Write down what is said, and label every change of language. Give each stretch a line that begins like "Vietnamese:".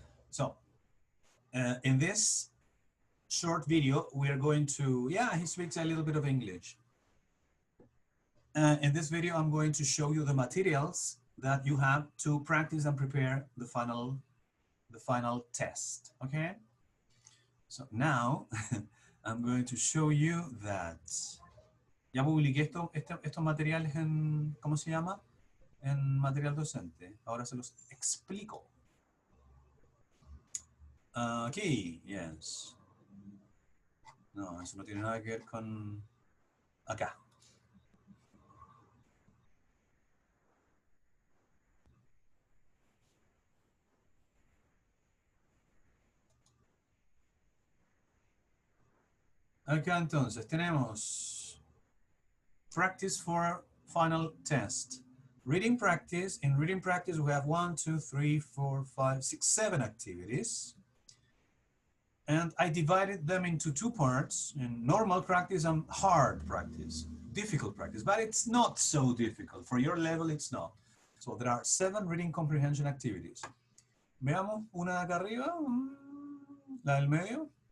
English: So, in this short video, we are going to, yeah, he speaks a little bit of English. In this video, I'm going to show you the materials that you have to practice and prepare the final test, okay? So now, I'm going to show you that.
Spanish: Ya publiqué estos materiales en, ¿cómo se llama? En material docente. Ahora se los explico. Aquí,
English: yes.
Spanish: No, eso no tiene nada que ver con acá. Acá entonces tenemos
English: practice for final test. Reading practice. In reading practice, we have 1, 2, 3, 4, 5, 6, 7 activities. And I divided them into 2 parts, in normal practice and hard practice, difficult practice, but it's not so difficult. For your level, it's not. So there are 7 reading comprehension activities.
Spanish: Veamos una de acá arriba, la del medio.